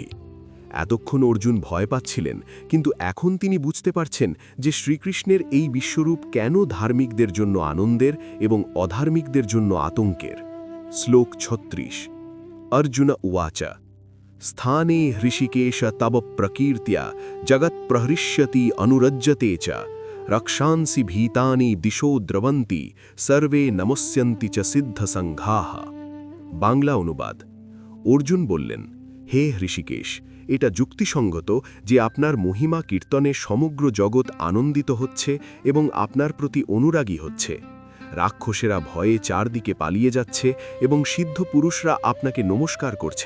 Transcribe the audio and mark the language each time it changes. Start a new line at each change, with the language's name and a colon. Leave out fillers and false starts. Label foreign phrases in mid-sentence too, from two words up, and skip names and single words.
Bangla: এতক্ষণ অর্জুন ভয় পাচ্ছিলেন, কিন্তু এখন তিনি বুঝতে পারছেন যে শ্রীকৃষ্ণের এই বিশ্বরূপ কেন ধার্মিকদের জন্য আনন্দের এবং অধার্মিকদের জন্য আতঙ্কের।
Sanskrit: শ্লোক 36। অর্জুন উবাচ স্থানে হৃষিকেশ তব প্রকীর্ত্য়া জগৎ প্রহৃষ্যতি অনুরজ্যতে চ রক্ষাংসি ভীতানি দিশো দ্রবন্তি সর্বে নমস্যন্তি চ সিদ্ধ সংঘাহ।
Bangla: বাংলা অনুবাদ। অর্জুন বললেন, হে হৃষিকেশ, এটা যুক্তিসঙ্গত যে আপনার মহিমা কীর্তনে সমগ্র জগৎ আনন্দিত হচ্ছে এবং আপনার প্রতি অনুরাগী হচ্ছে। রাক্ষসেরা ভয়ে চারদিকে পালিয়ে যাচ্ছে এবং সিদ্ধ পুরুষরা আপনাকে নমস্কার করছেন।